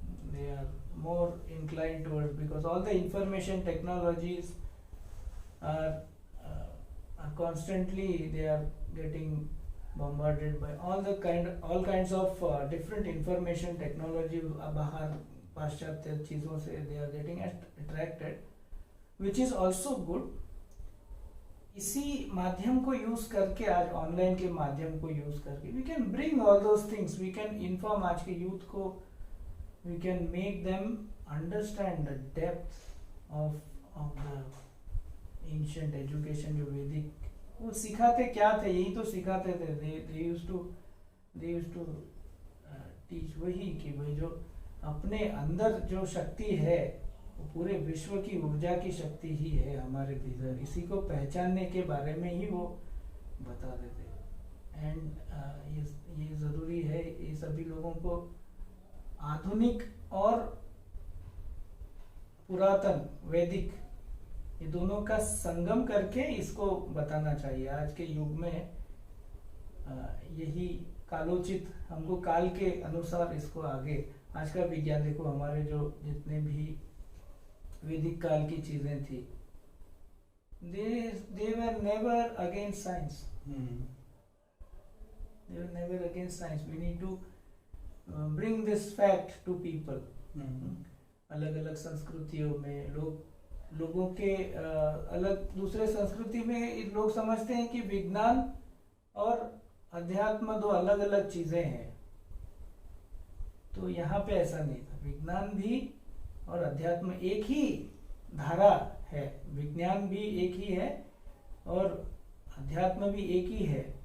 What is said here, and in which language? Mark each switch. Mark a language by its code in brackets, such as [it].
[en] they are more inclined towards, because all the information technologies are constantly, they are getting bombarded by all kinds of different information technology। [hi] बाहर पाश्चात्य चीजों से [en] they are getting attracted, which is also good। [hi] इसी माध्यम को use करके, [en] आज ऑनलाइन के माध्यम को यूज करके, we can bring all those things, we can inform [hi] आज के यूथ को, [en] we can make them understand the depth of the ancient education। [hi] जो वैदिक वो सिखाते क्या थे, यही तो सिखाते थे। [en] they used to teach [hi] वही कि भाई जो अपने अंदर जो शक्ति है, वो पूरे विश्व की ऊर्जा की शक्ति ही है हमारे भीतर, इसी को पहचानने के बारे में ही वो बता देते। एंड ये ज़रूरी है ये सभी लोगों को आधुनिक और पुरातन वैदिक, ये दोनों का संगम करके इसको बताना चाहिए। आज के युग में यही कालोचित, हमको काल के अनुसार इसको आगे, आज का विज्ञान देखो, हमारे जो जितने भी वैदिक काल की चीजें थी, [en] they were never against science। They were never against science। We need to bring this fact to people। [hi] अलग अलग संस्कृतियों में लोगों के अलग, दूसरे संस्कृति में लोग समझते हैं कि विज्ञान और अध्यात्म दो अलग अलग चीजें हैं। तो यहाँ पे ऐसा नहीं था, विज्ञान भी और अध्यात्म एक ही धारा है, विज्ञान भी एक ही है और अध्यात्म भी एक ही है।